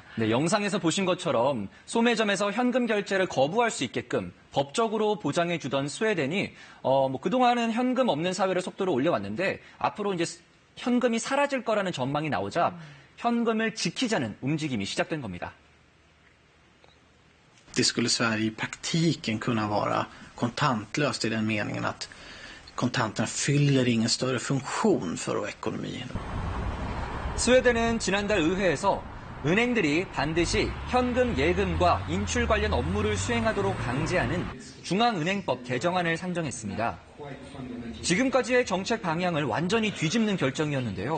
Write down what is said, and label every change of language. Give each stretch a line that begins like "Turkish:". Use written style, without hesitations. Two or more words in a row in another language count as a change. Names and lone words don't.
Korean: 네, 영상에서 보신 것처럼 소매점에서 현금 결제를 거부할 수 있게끔 법적으로 보장해주던 스웨덴이 그동안은 현금 없는 사회를 속도를 올려왔는데 앞으로 이제 현금이 사라질 거라는 전망이 나오자 현금을 지키자는 움직임이 시작된 겁니다.
Swedish: Det skulle Sverige i praktiken kunna vara kontantlöst i den meningen att kontanterna fyller ingen större funktion för ekonomin.
Korean: 스웨덴은 지난달 의회에서 은행들이 반드시 현금 예금과 인출 관련 업무를 수행하도록 강제하는 중앙은행법 개정안을 상정했습니다. 지금까지의 정책 방향을 완전히 뒤집는 결정이었는데요.